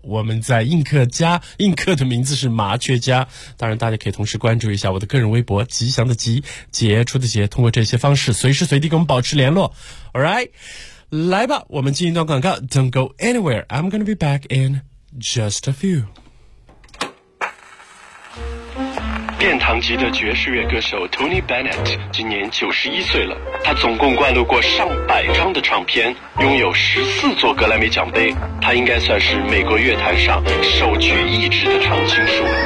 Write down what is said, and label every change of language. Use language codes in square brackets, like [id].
[zh] 我们在映客的名字是麻雀家。当然，大家可以同时关注一下我的个人微博，吉祥的吉，杰出的杰。通过这些方式，随时随地跟我们保持联络。Alright, 来吧，我们进一段广告。 [en] Don't go anywhere, I'm gonna be back in just a few。 [zh] 殿堂级的爵士乐歌手 Tony Bennett 今年91岁了，他总共灌录过上百张的唱片，拥有14座格莱美奖杯，他应该算是美国乐坛上首屈一指的唱青树。